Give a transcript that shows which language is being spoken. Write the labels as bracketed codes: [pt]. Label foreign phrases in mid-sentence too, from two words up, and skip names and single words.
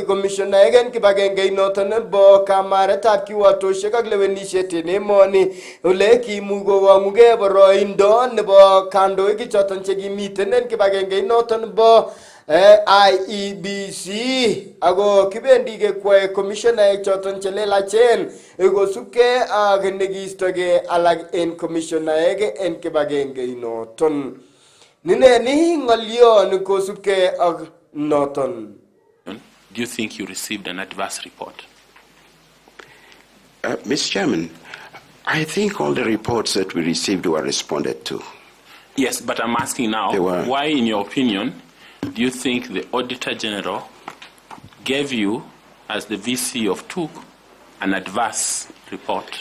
[kln] commissioner en kibagengeit noton nebo kamaretab kiwatoshek ak lewenisiet en emoni ole kimuch kowong'uge boroindo nebo kandoik choton chekimiten en kibagengeit noton nebo IEBC ako kibendi kekwae commissioner choton chelelachen kosubke ak nekiistoge alak en commissioner en kibagengeit noton. Nineni ng'olyon kosubke ak noton. [en] Do you think you received an adverse report? Mr. Chairman, I think all the reports that we received were responded to. Yes, but I'm asking now, why, in your opinion, do you think the Auditor General gave you, as the VC of TUC, an adverse report?